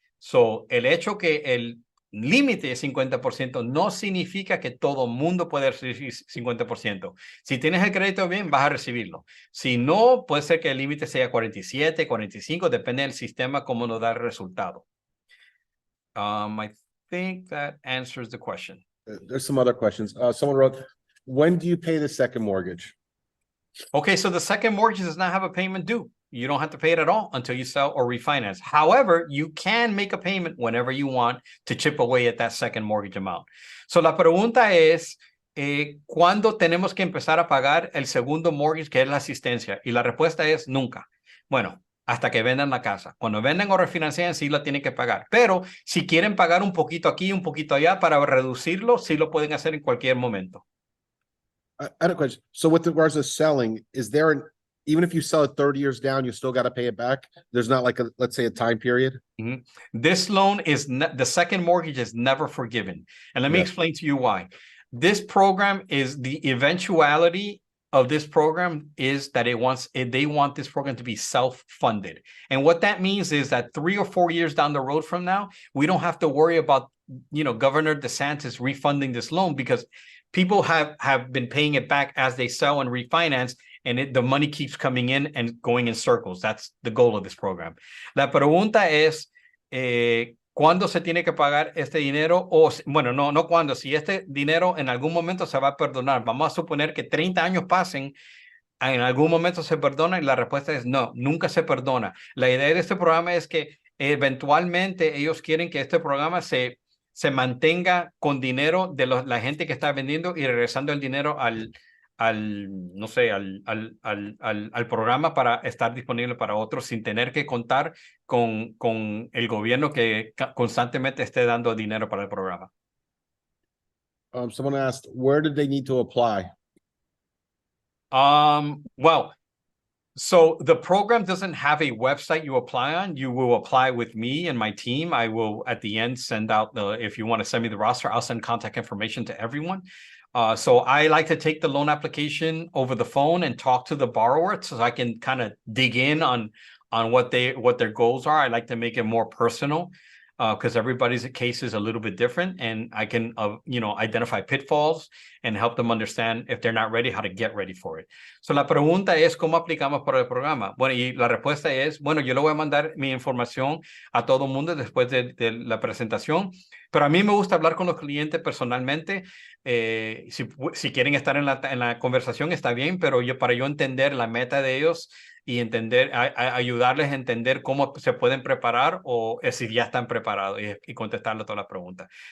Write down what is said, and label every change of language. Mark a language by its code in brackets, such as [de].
[es] So, el hecho que el límite es 50% no significa que todo mundo puede recibir 50%. Si tienes el crédito bien, vas a recibirlo. Si no, puede ser que el límite sea 47, 45, depende del sistema cómo nos da el resultado. [en] I think that answers the question. There's some other questions. Someone wrote, when do you pay the second mortgage? Okay, so the second mortgage does not have a payment due. You don't have to pay it at all until you sell or refinance. However, you can make a payment whenever you want to chip away at that second mortgage amount. [es] So la pregunta es, ¿cuándo tenemos que empezar a pagar el segundo mortgage, que es la asistencia? Y la respuesta es nunca. Bueno, hasta que vendan la casa. Cuando venden o refinancian, sí la tienen que pagar. Pero si quieren pagar un poquito aquí, un poquito allá para reducirlo, sí lo pueden hacer en cualquier momento. [en] I had a question. So with regards to selling, is there even if you sell it 30 years down, you still got to pay it back? There's not like let's say a time period? Mm-hmm. This loan is the second mortgage is never forgiven. And let me explain to you why. This program is the eventuality of this program is that they want this program to be self-funded. And what that means is that 3 or 4 years down the road from now, we don't have to worry about, Governor DeSantis refunding this loan because people have been paying it back as they sell and refinance, and the money keeps coming in and going in circles. That's the goal of this program. [es] La pregunta es, ¿cuándo se tiene que pagar este dinero? O, bueno, no cuándo, si este dinero en algún momento se va a perdonar. Vamos a suponer que 30 años pasen, en algún momento se perdona y la respuesta es no, nunca se perdona. La idea de este programa es que eventualmente ellos quieren que este programa se mantenga con dinero de la gente que está vendiendo y regresando el dinero al programa para estar disponible para otros sin tener que contar con el gobierno que constantemente esté dando dinero para el programa. [en] Someone asked, where did they need to apply? Well, so the program doesn't have a website you apply on. You will apply with me and my team. I will at the end send out if you want to send me the roster, I'll send contact information to everyone. So I like to take the loan application over the phone and talk to the borrower so I can kind of dig in on what their goals are. I like to make it more personal because everybody's case is a little bit different, and I can identify pitfalls and help them understand if they're not ready, how to get ready for it. [es] So la pregunta es cómo aplicamos para el programa. Bueno, y la respuesta es, bueno, yo le voy a mandar mi información a todo el mundo después de la presentación, pero a mí me gusta hablar con los clientes personalmente. Si quieren estar en la conversación está bien, pero para yo entender la meta de ellos y ayudarles a entender cómo se pueden preparar o si ya están preparados y contestarle todas las preguntas.